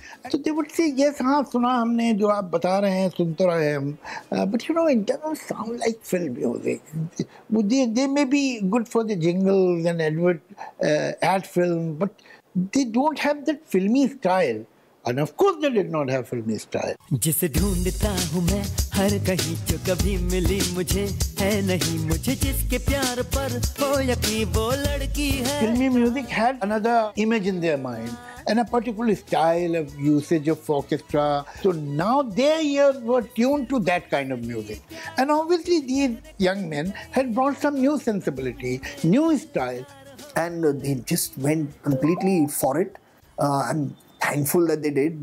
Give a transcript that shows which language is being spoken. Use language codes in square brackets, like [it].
[en] So they would say, yes, [hi] हाँ सुना हमने जो आप बता रहे हैं सुन तो रहे हम, [en] but you know it doesn't sound like film music. They may be good for the jingles and ad film, but they don't have that filmy style. And of course they did not have filmy style. [hi] जिसे ढूंढता हूँ मैं हर कहीं जो कभी मिली मुझे है नहीं मुझे जिसके प्यार पर हो यकीन वो लड़की है. [en] Filmy music had another image in their mind and a particular style of usage of orchestra. So now their ears were tuned to that kind of music. And obviously these young men had brought some new sensibility, new style. And they just went completely for it. I'm thankful that they did.